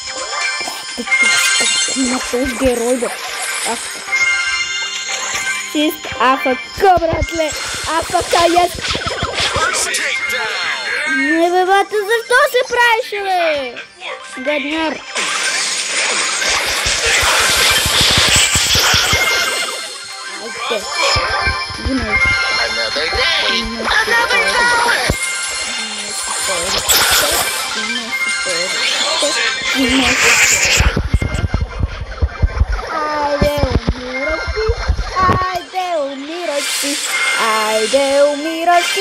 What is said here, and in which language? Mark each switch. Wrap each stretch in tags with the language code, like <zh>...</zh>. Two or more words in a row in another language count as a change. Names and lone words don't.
<bg>На този герой, бе. Чист АФК, братле.</bg> <en>АФК, yes.</en> <bg>Не, бе, бата, защо се правиш, бе? Гадняр. Айде.</bg> <en>Another day, another challenge.</en> <bg>Айде, умиращи.</bg>